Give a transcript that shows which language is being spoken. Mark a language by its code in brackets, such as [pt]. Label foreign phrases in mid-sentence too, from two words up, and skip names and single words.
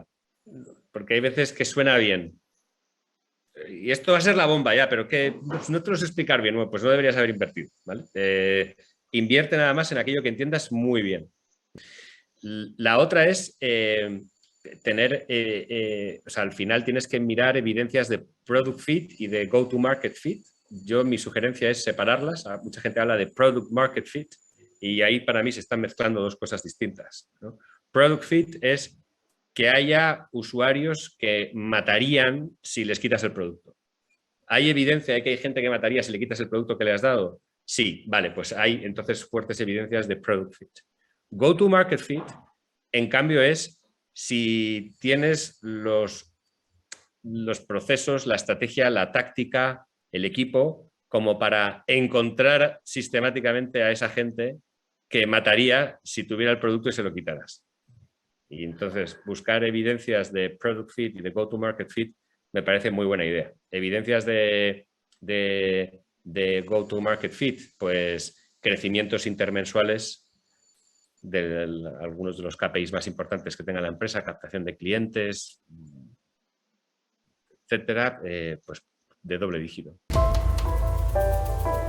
[es] Porque hay veces que suena bien. Y esto va a ser la bomba ya, pero que no te lo sé explicar bien. Bueno, pues no deberías haber invertido, ¿vale? Invierte nada más en aquello que entiendas muy bien. La otra es tener, o sea, al final tienes que mirar evidencias de [en] product fit [es] y de [en] go-to-market fit. [es] Mi sugerencia es separarlas. Mucha gente habla de [en] product market fit [es] y ahí para mí se están mezclando dos cosas distintas, ¿no? [en] Product fit [es] es que haya usuarios que matarían si les quitas el producto. ¿Hay evidencia de que hay gente que mataría si le quitas el producto que le has dado? Sí, vale, pues hay entonces fuertes evidencias de [en] product fit. Go-to-market fit, [es] en cambio, es si tienes los procesos, la estrategia, la táctica, el equipo, como para encontrar sistemáticamente a esa gente que mataría si tuviera el producto y se lo quitaras. Y entonces buscar evidencias de [en] product fit [es] y de [en] go-to-market fit [es] me parece muy buena idea. Evidencias de [en] go-to-market fit, [es] pues crecimientos intermensuales de algunos de los KPIs más importantes que tenga la empresa, captación de clientes, etcétera, pues de doble dígito.